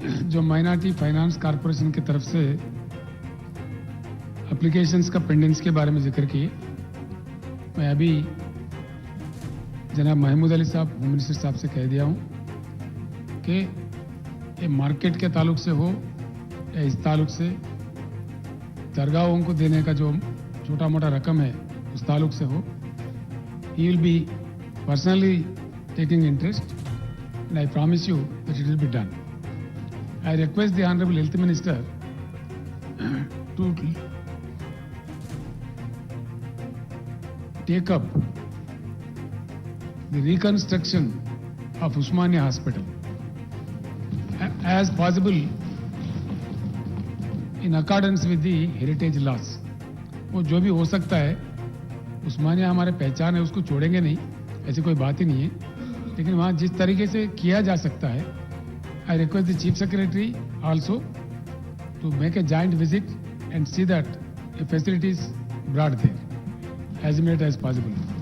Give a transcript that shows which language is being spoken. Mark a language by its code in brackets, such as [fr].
[ur] جو minority finance corporation کی طرف سے اپلیکیشنز کا پینڈنگز کے بارے میں ذکر کیے, میں ابھی جناب محمود علی صاحب ہوم منسٹر صاحب سے کہہ دیا ہوں کہ یہ مارکیٹ کے تعلق سے ہو یا اس تعلق سے درگاہوں کو دینے کا جو چھوٹا موٹا رقم ہے اس تعلق سے ہو, [en] He will be personally taking interest and I promise you that it will be done. I request the Honorable Health Minister to take up the reconstruction of Usmania Hospital as possible in accordance with the heritage laws. [ur] وہ جو بھی ہو سکتا ہے, عثمانیہ ہمارے پہچان ہے, اس کو چھوڑیں گے نہیں, ایسی کوئی بات ہی نہیں ہے, لیکن وہاں جس طریقے سے کیا جا سکتا ہے, [en] I request the Chief Secretary also to make a joint visit and see that a facility is brought there as immediate as possible.